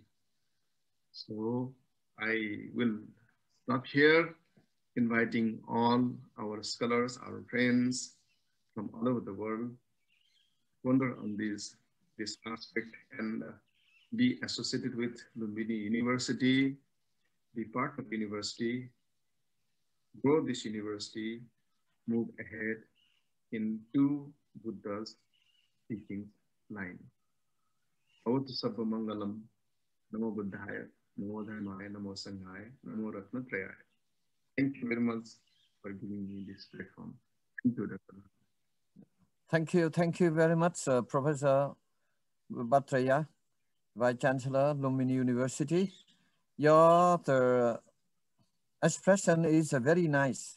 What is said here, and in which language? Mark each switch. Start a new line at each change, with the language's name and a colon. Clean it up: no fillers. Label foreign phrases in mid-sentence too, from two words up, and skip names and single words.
English: So I will stop here, inviting all our scholars, our friends from all over the world, ponder on this aspect and be associated with Lumbini University be part of university, grow this university, move ahead in two Buddha's teaching line.
Pali: Bhavatu Sabba Mangalam, Namo Buddhaya, Namo Dharmaya, Namo Sanghaya, Namo Ratnatrayaya.
English: Thank you very much for giving me this platform. Thank you, Dr. Thank you very much, Professor Bhattacharya, Vice Chancellor, Lumini University. Your expression is very nice.